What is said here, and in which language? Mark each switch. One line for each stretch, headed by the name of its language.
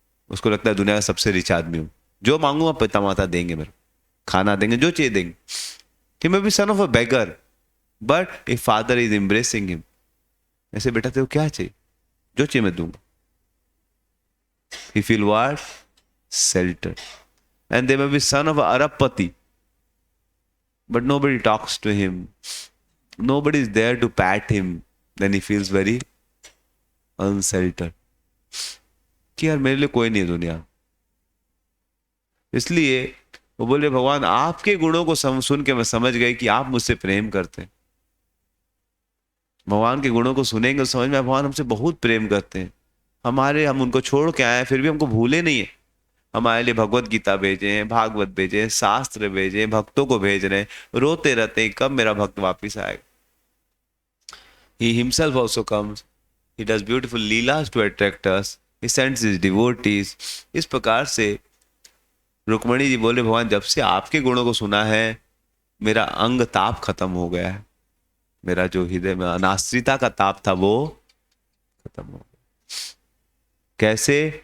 Hindi: उसको लगता है दुनिया का सबसे रिच आदमी हूँ, जो मांगूंगा पिता माता देंगे, मेरे खाना देंगे, जो चाहिए देंगे। कि मैं भी
English: Son of a beggar but a father is embracing him.
Hindi: ऐसे बेटा तेरे को क्या चाहिए, जो चाहिए मैं दूंगा।
English: He feel what? Shelter. And they may be son of Arabpati, but nobody talks to him. Nobody is there to pat him. Then he feels very unsheltered.
Hindi: कि यार मेरे लिए कोई नहीं है दुनिया। इसलिए वो बोले भगवान आपके गुणों को सुन के मैं समझ गई कि आप मुझसे प्रेम करते हैं। भगवान के गुणों को सुनेंगे तो समझ में भगवान हमसे बहुत प्रेम करते हैं। हम उनको छोड़ के आए फिर भी हमको भूले नहीं है। हमारे लिए भगवत गीता भेजे हैं, भागवत भेजे हैं, शास्त्र भेजे हैं, भक्तों को भेज रहे हैं, रोते रहते हैं कब मेरा भक्त वापिस आएगा।
English: He himself also comes. He does beautiful leelas to attract us. He sends his devotees.
Hindi: इस प्रकार से रुक्मणी जी बोले भगवान जब से आपके गुणों को सुना है मेरा अंग ताप खत्म हो गया है, मेरा जो हृदय में अनाश्रिता का ताप था वो खत्म हो गया। कैसे?